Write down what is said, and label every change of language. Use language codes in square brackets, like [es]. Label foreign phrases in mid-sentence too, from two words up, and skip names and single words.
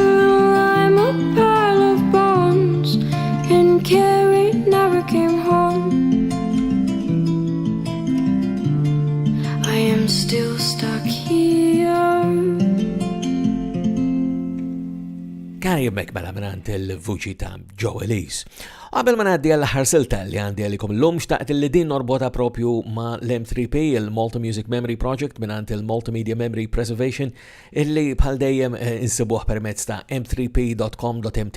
[en] I'm a pile of bones, and Carrie never came home. I am still stuck here. [mt] Carrie mekmela minant il-vuċi ta' Joe Elise. Qabel ma ngħaddi għall-ħarsilta li għandi għalikom l-lum, xtaqt li din norbota propju ma l-M3P, il-Malta Music Memory Project minant il-Multimedia Memory Preservation, illi bħal dejjem insibuh permezz ta' m3p.com.mt.